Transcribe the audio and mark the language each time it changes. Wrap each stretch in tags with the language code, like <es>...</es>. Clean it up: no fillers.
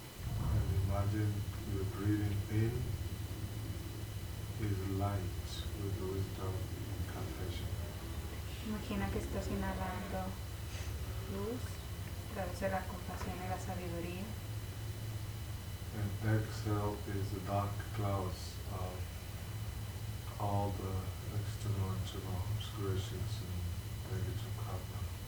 <en>And imagine you're breathing in is light with the wisdom and compassion.</en> <es>Imagina que estás inhalando luz a través de la compasión y la sabiduría.</es> <en>And exhale is the dark clouds of all the external and internal obscurations and negative karma.</en>